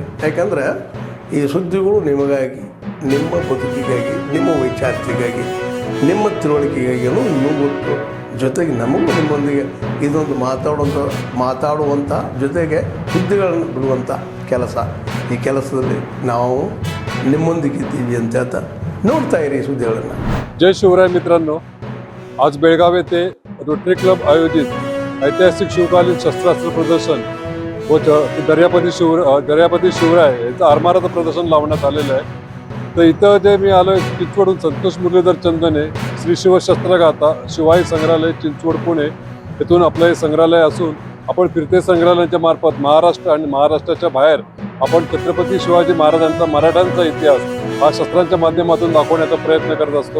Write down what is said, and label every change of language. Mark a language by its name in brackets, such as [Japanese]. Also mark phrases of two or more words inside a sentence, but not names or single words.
[Kannada] ಯಾಕಂದರೆ ಈ ಸುದ್ದಿಗಳು ನಿಮಗಾಗಿ, ನಿಮ್ಮ ಬದುಕಿಗಾಗಿ, ನಿಮ್ಮ ವೈಚಾರಿಕೆಗಾಗಿ, ನಿಮ್ಮ ತಿಳುವಳಿಕೆಗಾಗಿಯೂ ಇನ್ನೂ ಗೊತ್ತು. ಜೊತೆಗೆ ನಮಗೂ ನಿಮ್ಮೊಂದಿಗೆ ಇದೊಂದು ಮಾತಾಡುವಂಥ ಜೊತೆಗೆ ಸುದ್ದಿಗಳನ್ನು ಬಿಡುವಂಥ ಕೆಲಸ. ಈ ಕೆಲಸದಲ್ಲಿ ನಾವು ನಿಮ್ಮೊಂದಿಗಿದ್ದೀವಿ ಅಂತ ಹೇಳ್ತಾ ನೋಡ್ತಾ ಇರಿ ಸುದ್ದಿಗಳನ್ನು. [Marathi] जय शिवराय मित्रांनो, आज बेळगाव येथे रोटरी क्लब आयोजित ऐतिहासिक शिवकालीन शस्त्रास्त्र प्रदर्शन व दर्यापती शिवराय यांचं आरमाराचं प्रदर्शन लावण्यात आलेलं आहे. तर इथं जे मी आलो आहे चिंचवडून संतोष मुरलीधर चंदने श्री शिवशस्त्रगाथा शिवाई संग्रहालय चिंचवड पुणे येथून आपलं हे संग्रहालय असून आपण फिरते संग्रहालयाच्या मार्फत महाराष्ट्र आणि महाराष्ट्राच्या बाहेर आपण छत्रपती शिवाजी महाराजांचा मराठ्यांचा इतिहास हा शस्त्रांच्या माध्यमातून दाखवण्याचा प्रयत्न करत असतो.